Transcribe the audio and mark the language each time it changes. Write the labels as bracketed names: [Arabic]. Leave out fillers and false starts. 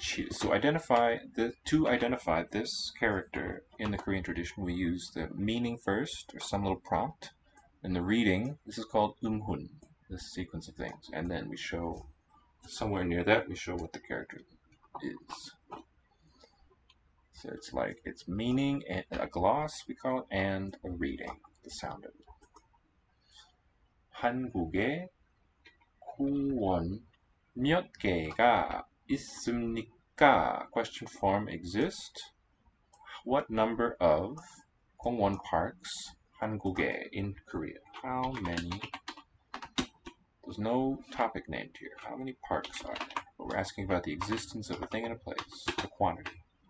[English] So to identify this character in the Korean tradition, we use the meaning first, or some little prompt, and the reading. This is called umhun, this sequence of things, and then we show somewhere near that we show what the character is. So it's like its meaning, and a gloss we call it, and a reading, the sound of it. [Korean] 한국에 공원 몇 개가 있습니까? [English] Question form exist. What number of 공원 parks 한국에 in Korea? How many? There's no topic named here. How many parks are there? But we're asking about the existence of a thing and a place, the quantity.